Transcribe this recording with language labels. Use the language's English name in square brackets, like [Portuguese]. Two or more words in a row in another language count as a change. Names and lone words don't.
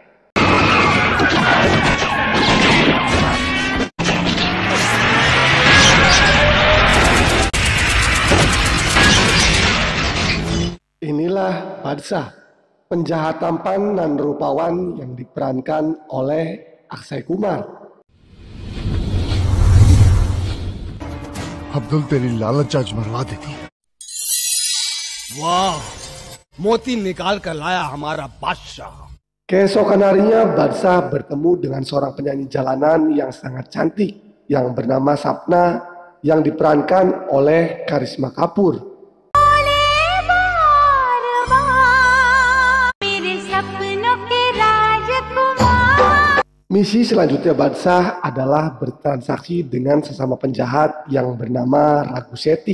[Indonesian] Inilah Badsha, penjahat tampan dan rupawan yang diperankan oleh Akshay Kumar. [Hindi] अब्दुल तेरी लालच आज मरवा देती। वाह, मोती निकाल कर लाया हमारा बादशाह। [Indonesian] Keesokan harinya Barsah bertemu dengan seorang penyanyi jalanan yang sangat cantik yang bernama Sapna yang diperankan oleh Karisma Kapoor. Misi selanjutnya Barsah adalah bertransaksi dengan sesama penjahat yang bernama Raghu Sethi.